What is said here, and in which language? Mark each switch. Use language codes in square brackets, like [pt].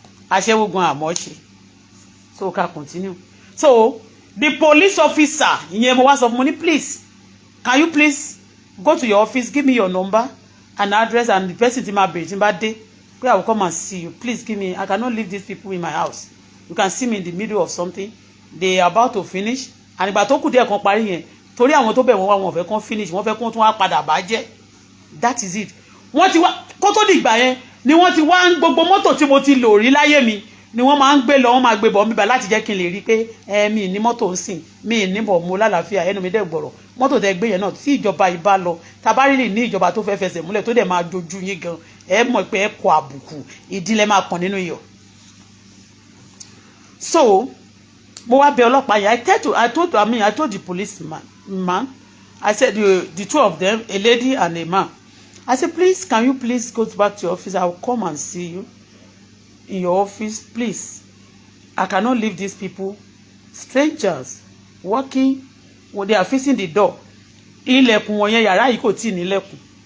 [yo] Aṣẹ́wó gan àmọ́ ṣe. [en] So [yo] ká [en] continue. So the police officer [yo] ìyẹn mo wá sọ fún mo ní [en] please, can you please go to your office, give me your number and address, and the person in my birthday, I will come and see you. Please give me, I cannot leave these people in my house. You can see me in the middle of something. They are about to finish. And [yo] ìgbà tó kù díẹ̀ kan parí yẹn, torí àwọn tó bẹ̀ wọ́n wá wọn fẹ́ kàn [en] finish, [yo] wọ́n fẹ́ kàn tún wá padà bàjẹ́. [en] That is it. [yo] Wọ́n ti wá, kó tó di ìgbà yẹn, ni wọ́n ti wá gbogbo mọ́tò tí mo ti lò rí láyé mi, ni wọ́n máa ń gbé lọ, wọ́n máa gbé bọ̀ níbà láti jẹ́ kí n lè rí pé mi ní mọ́tò ń sìn, mi ní bọ̀ mo lálàáfíà, ẹnu mi dẹ̀ gbọ̀rọ̀. Mọ́tò tẹ́ gbé yẹn náà tí ìjọba ìbá lọ, tàbá rí ní ìjọba tó fẹ́ fẹsẹ̀ múlẹ̀ tó dẹ̀ máa jojú yín gan, ẹ mọ̀ pé ẹ kọ àbùkù, ìdílé máa kàn nínú iyọ̀. So, mo wá bẹ̀ ọlọ́pàá yẹn, [en] I told the policeman, I said the two of them, a lady and a man. I said, please, can you please go back to your office? I will come and see you in your office, please. I cannot leave these people, strangers, working when they are facing the door. [yo] Ilẹ̀kùn wọn yẹn yàrá yìí kò tí ní lẹ̀kùn.